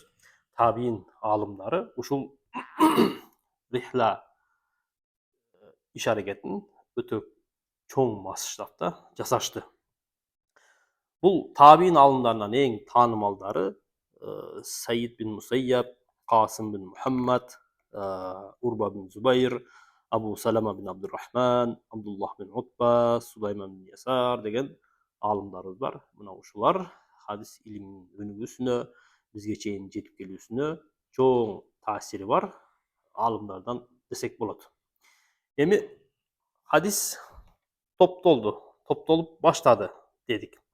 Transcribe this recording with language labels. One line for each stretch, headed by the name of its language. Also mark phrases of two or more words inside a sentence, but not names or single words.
Kyrgyz: Табиин аалымдары ушул рихла иш аракетин өтө чоң масштабта жасашты. Бул табиин аалымдарынан эң таанымалдары Саид бин Мусайяб, Касым бин Мухаммад, Урба бин Зубайр, Абу Салама бин Абдуррахман, Абдуллах бин Утба, Сулайман бин Ясар деген аалымдарыбыз бар. Мына ушулар хадис илиминин өнүгүүсүнө, бизге чейин жетип келүүсүнө чоң таасири бар аалымдардан десек болот. Эми хадис топтолуп баштады дедик.